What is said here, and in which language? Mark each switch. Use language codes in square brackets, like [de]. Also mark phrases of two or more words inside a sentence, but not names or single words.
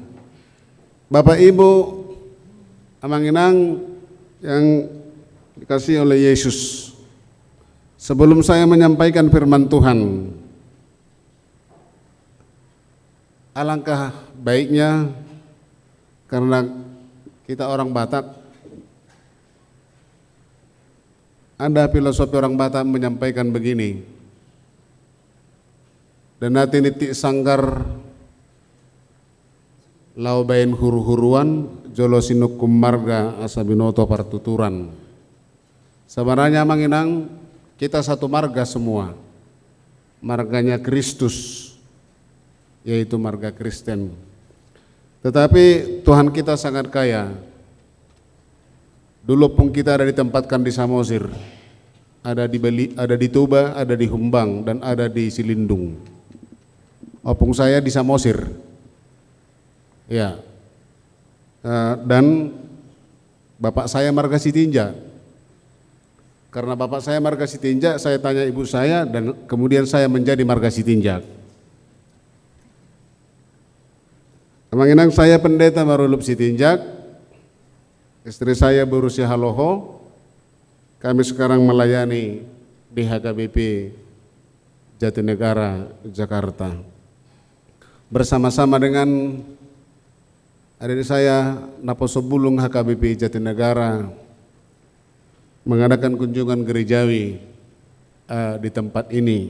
[id] Bapak Ibu Amanginang yang dikasihi oleh Yesus, sebelum saya menyampaikan firman Tuhan, alangkah baiknya, karena kita orang Batak, ada filosofi orang Batak menyampaikan begini, [bbc] Denati nitik sanggar lau bain huru-huruan, jolo sinukum marga asabinoto partuturan. [id] Sebenarnya Manginang, kita satu marga semua, marganya Kristus, yaitu marga Kristen. Tetapi Tuhan kita sangat kaya. Dulu pun kita ada ditempatkan di Samosir, ada di Bali, ada di Toba, ada di Humbang, dan ada di Silindung. Opung saya di Samosir. Ya, dan bapak saya marga Sitinja. Karena bapak saya marga Sitinja, saya tanya ibu saya, dan kemudian saya menjadi marga Sitinja. Kemanginang saya pendeta Marulup Sitinjak, istri saya berusia Haloho. Kami sekarang melayani di HKBP Jatinegara, Jakarta. Bersama-sama dengan adik saya Naposo Bulung HKBP Jatinegara mengadakan kunjungan gerejawi di tempat ini.